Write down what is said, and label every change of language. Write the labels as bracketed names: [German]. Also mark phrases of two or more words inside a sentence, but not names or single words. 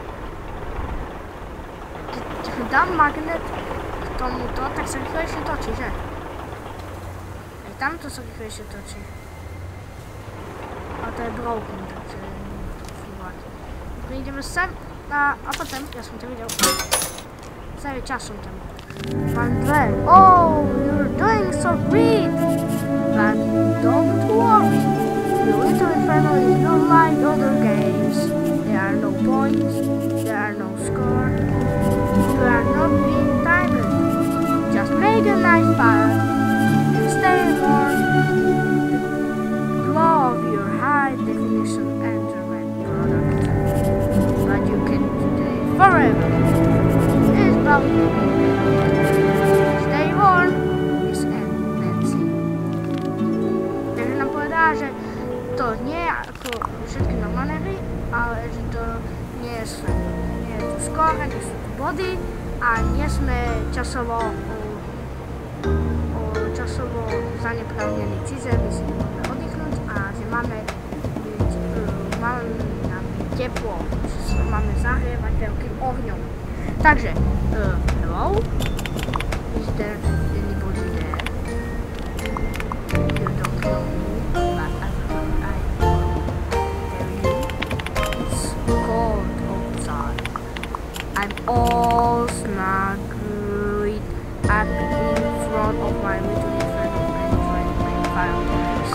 [Slovak] Keď dám magnet k tomuto, tak sa rýchlejšie točí, že? Aj tamto sa rýchlejšie točí. A to je broken, takže nemôžem to fungovat. Prídeme sem a potom, ja som to videl. Celý čas som tam. Plan 2. [English] Oh, you're doing so great! But don't worry. The Little Inferno is not like other games. There are no points, there are no score. You are not being timed. Just make a nice path and stay warm. The glow of your high definition Android product. But you can stay forever. It's about stay warm. Is Nancy. [Slovak] Takže nám povedá, že to nie je ako všetky normálne hry, ale že to nie je tu skóre, nie sú tu body a nie sme časovo zaneprázdnení. Čiže my si môžeme oddychnúť a že máme nám teplo, že sa máme zahrievať veľkým ohňom. Takže, [English] hello, is there anybody there? You don't know me, but I know you. It's cold outside. I'm all snuggled up in front of my Little Inferno and drink my fireplace.